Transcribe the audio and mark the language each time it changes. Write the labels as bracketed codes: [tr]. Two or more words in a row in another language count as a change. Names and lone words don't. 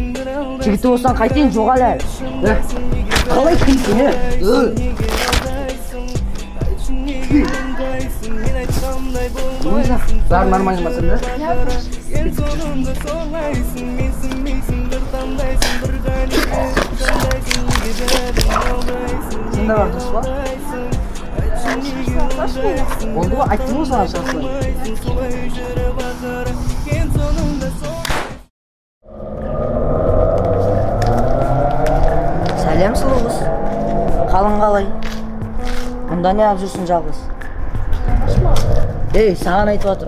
[kk] Жігіті болсаң қайтейін, жоғал әлі. Қалай кімсің, Луиза, бәрі нормально ма сенде? Сенде бар дұрыс па? [tr] Oldu mu? Açtın mı sana şansını? [kk] Сәлем сұлу қыз. Қалың қалай? Мұнда не алып жүрсің жалғыз? Ей, саған айтып жатыр.